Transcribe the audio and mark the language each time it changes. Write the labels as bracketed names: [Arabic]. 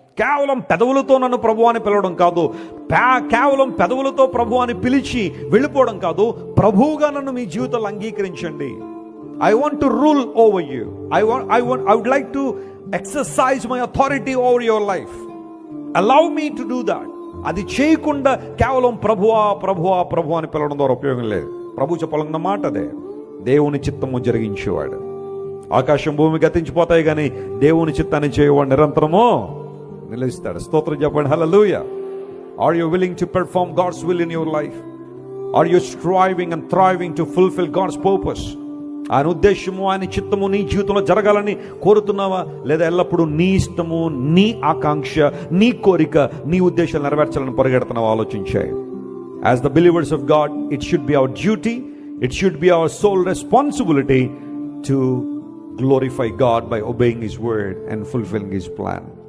[Telugu] కేవలం పెదవులతో నన్ను ప్రభు అని పిలవడం కాదు, కేవలం పెదవులతో ప్రభు అని పిలిచి వెళ్ళిపోవడం కాదు, ప్రభువుగా నన్ను మీ జీవితంలో అంగీకరించండి. [English] I want to rule over you. I would like to exercise my authority over your life. Allow me to do that. [Telugu] అది చేయకుండా కేవలం ప్రభువా ప్రభువా ప్రభు అని పిలవడం ద్వారా ఉపయోగం లేదు. ప్రభు చెప్పాలన్న మాట అదే, దేవుని చిత్తము జరిగించేవాడు. ఆకాశం భూమి గతించిపోతాయి కానీ దేవుని చిత్తాన్ని చేయవాడు నిరంతరము నిలుస్తాడు. స్తోత్రం చెప్పండి, హల్లెలూయా. [English] Are you willing to perform God's will in your life? Are you striving and thriving to fulfill God's purpose? [Telugu] ఆయన ఉద్దేశము, ఆయన చిత్తము నీ జీవితంలో జరగాలని కోరుతున్నావా? లేదా ఎల్లప్పుడూ నీ ఇష్టము, నీ ఆకాంక్ష, నీ కోరిక, నీ ఉద్దేశాలు నెరవేర్చాలని పరిగెడుతున్నావా? ఆలోచించాయి. [English] As the believers of God, it should be our duty, it should be our sole responsibility to glorify God by obeying His word and fulfilling His plan.